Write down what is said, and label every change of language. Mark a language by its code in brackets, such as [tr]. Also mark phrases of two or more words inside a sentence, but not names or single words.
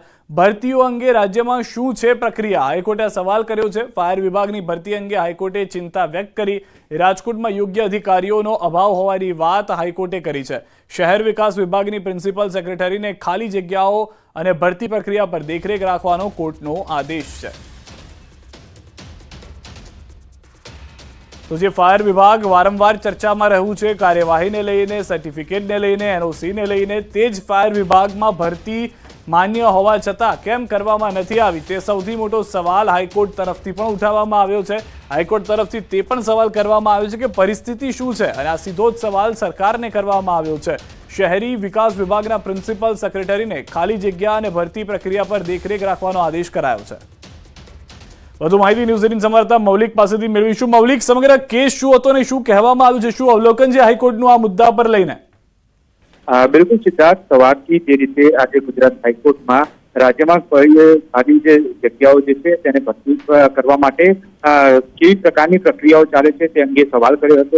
[gu] ભરતીઓ અંગે રાજ્યમાં શું છે પ્રક્રિયા? હાઈકોર્ટે સવાલ કર્યો છે। ફાયર વિભાગની ભરતી અંગે હાઈકોર્ટે ચિંતા વ્યક્ત કરી। રાજકોટમાં યોગ્ય અધિકારીઓનો અભાવ હોવાની વાત હાઈકોર્ટે કરી છે। શહેર વિકાસ વિભાગની પ્રિન્સિપલ સેક્રેટરીને ખાલી જગ્યાઓ અને ભરતી પ્રક્રિયા પર દેખરેખ રાખવાનો કોર્ટનો આદેશ છે। તો જે ફાયર વિભાગ વારંવાર ચર્ચા મેં રહૂ છે કાર્યવાહી ને લઈને સર્ટિફિકેટ ને લઈને એનઓસી ને લઈને તેજ ફાયર વિભાગ મેં ભરતી માન્ય હોવા છતાં કેમ કરવામાં નથી આવી તે સૌથી મોટો સવાલ હાઈકોર્ટ તરફથી પણ ઉઠાવવામાં આવ્યો છે। હાઈકોર્ટ તરફથી તે પણ સવાલ કરવામાં આવ્યો છે કે પરિસ્થિતિ શું છે અને આ સીધો જ સવાલ સરકારને કરવામાં આવ્યો છે। શહેરી વિકાસ વિભાગના પ્રિંસિપલ સેક્રેટરીને ખાલી જગ્યા અને ભરતી પ્રક્રિયા પર દેખરેખ રાખવાનો આદેશ કરાયો છે। વધુ માહિતી ન્યૂઝ 18 સંવાદદાતા મૌલિક પાસેથી મેળવીશું। મૌલિક, સમગ્ર કેસ શું હતો અને શું કહેવામાં આવ્યું છે? શું અવલોકન છે હાઈકોર્ટનું આ મુદ્દા પર લઈને? બિલકુલ સિદ્ધાર્થ, સવારથી જે રીતે આજે ગુજરાત હાઈકોર્ટમાં રાજ્યમાં ખાલી જે જગ્યાઓ જે છે તેને ભરતી કરવા માટે કેવી પ્રકારની પ્રક્રિયાઓ ચાલે છે તે અંગે સવાલ કર્યો હતો।